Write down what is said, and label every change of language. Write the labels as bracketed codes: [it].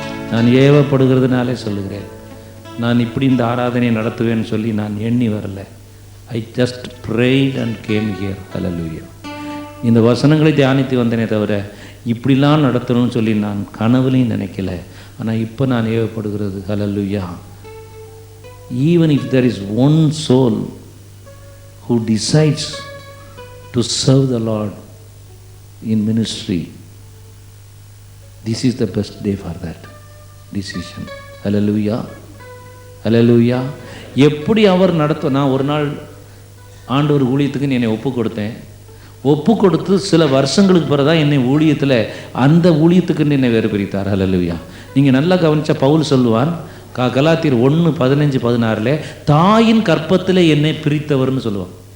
[ta] நான் ஏவப்படுகிறதுனாலே சொல்லுகிறேன். நான் இப்படி இந்த ஆராதனை நடத்துவேன்னு சொல்லி நான் எண்ணி வரல. [en] I just prayed and came here. Hallelujah. [ta] இந்த வசனங்களை தியானித்து வந்தேனே தவிர இப்படிலாம் நடத்தணும்னு சொல்லி நான் கனவுலையும் நினைக்கல. ஆனால் இப்போ நான் ஏவப்படுகிறது. ஹல்லேலூயா. [en] even if there is one soul who decides to serve the Lord in ministry, this is the best day for that decision. Hallelujah, hallelujah. [ta] எப்படி அவர் நான் ஒரு நாள் ஆண்டவர் ஊழியத்துக்கு என்னை ஒப்பு கொடுத்தேன். ஒப்பு கொடுத்து சில வருஷங்களுக்கு பிறகு தான் என்னை ஊழியத்தில் அந்த ஊழியத்துக்குன்னு என்னை வேறு பிரித்தார். ஹல்லேலூயா. நீங்கள் நல்லா கவனிச்சா பவுல் சொல்லுவான், கலாத்தியர் 1:15-16 தாயின் கற்பத்தில் என்னை பிரித்தவர்னு சொல்லுவான்.